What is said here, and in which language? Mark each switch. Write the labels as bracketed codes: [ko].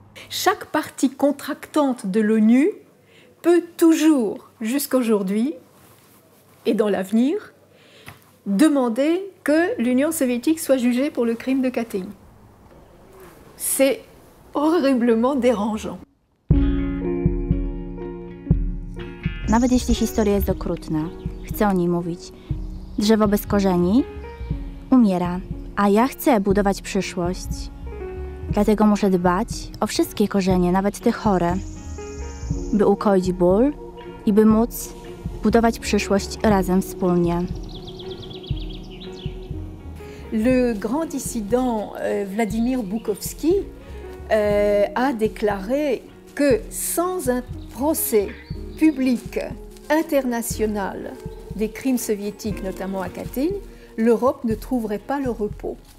[fr] Chaque partie contractante de l'ONU peut toujours, jusqu'aujourd'hui et dans l'avenir, demander que l'Union soviétique soit jugée pour le crime de Katyn. C'est horriblement dérangeant. [pl] Nawet jeśli historia jest okrutna, chcę o niej mówić. Drzewo bez korzeni umiera, a ja chcę budować przyszłość. Dlatego muszę dbać o wszystkie korzenie, nawet te chore, by ukoić ból i by móc budować przyszłość razem wspólnie. [fr] Le grand dissident Vladimir Bukovski a déclaré que sans un procès public international des crimes soviétiques, notamment à Katyn, l'Europe ne trouverait pas le repos.